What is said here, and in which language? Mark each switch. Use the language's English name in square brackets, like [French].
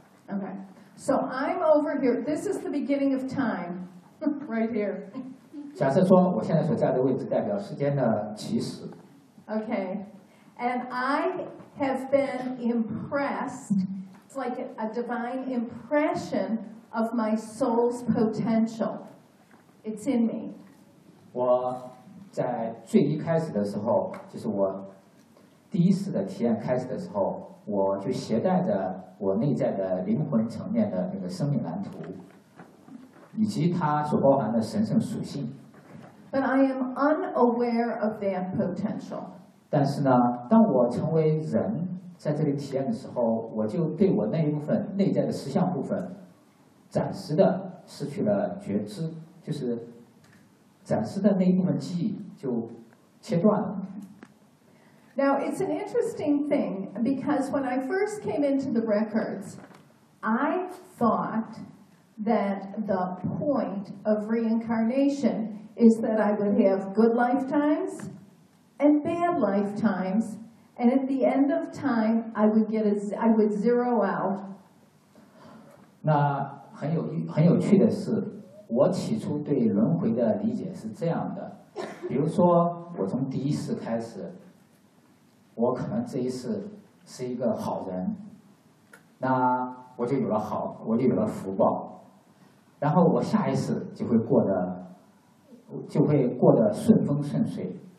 [English] Okay, so I'm over here. This is the beginning of time, right here. [Chinese] 假设说我现在所在的位置代表时间的起始。 [English] Okay, and I... have been impressed, it's like a divine impression of my soul's potential. It's in me. [Chinese] 我在最一开始的时候，就是我第一次的体验开始的时候，我就携带着我内在的灵魂层面的那个生命蓝图，以及它所包含的神圣属性。 [English] But I am unaware of that potential. [Chinese] 但是呢，当我成为人在这里体验的时候，我就对我那一部分内在的实相部分，暂时的失去了觉知，就是暂时的那一部分记忆就切断了。 [English] Now it's an interesting thing because when I first came into the records, I thought that the point of reincarnation is that I would have good lifetimes. And bad lifetimes, and at the end of time, I would zero out. [Chinese] 那很有趣的是，我起初对轮回的理解是这样的，比如说我从第一世开始，我可能这一世是一个好人，那我就有了好，我就有了福报，然后我下一世就会过得顺风顺水。